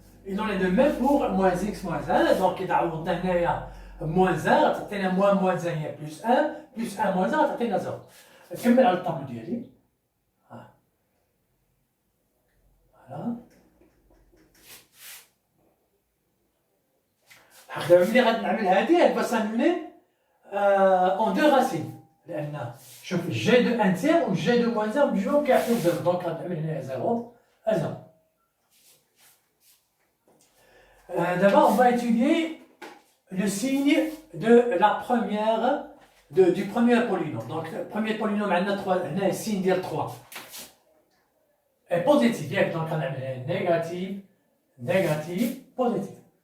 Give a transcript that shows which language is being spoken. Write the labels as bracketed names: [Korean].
[French] Il en est de même pour moins x moins 1, donc il a moins 1, غتعطينا moins 1 هي plus 1, plus 1 moins 1 غتعطينا 0. [Arabic] نكمل على الطابلو ديالي. فوالا. دابا ملي غادي نعمل هادي [French] elle va s'annuler en deux racines. [Arabic] لأن شوف جي دو انتير و جي دو موان 1 بجوج كيعطيو 0 دونك غادي نعمل هنايا 0 0. [French] D'abord, on va étudier le signe de la première, du premier polynôme. Donc, le premier polynôme, on a un signe de 3. Et positif, donc on a négatif, négatif, positif.